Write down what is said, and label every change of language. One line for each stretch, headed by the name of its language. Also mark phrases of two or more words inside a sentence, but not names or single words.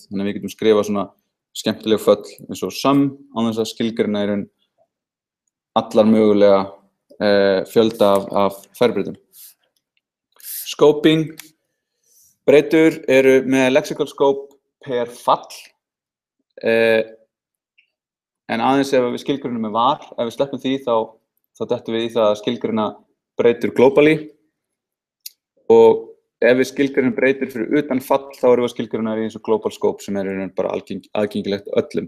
Icelandic: Þannig að við getum skrifað svona skemmtileg föll eins og sum án þess að skilgreina í raun allar mögulega fjölda af færibreytum.
English: Scoping.
Icelandic: Breytur eru með
English: lexical scope
Icelandic: per fall en aðeins ef við skilgreinum með var, ef við sleppum því þá dettum við í það að skilgreina breytur globally og ef við skilgreinum breytur fyrir utan fall þá erum við að skilgreina í eins og
English: global scope
Icelandic: sem bara aðgengilegt öllum.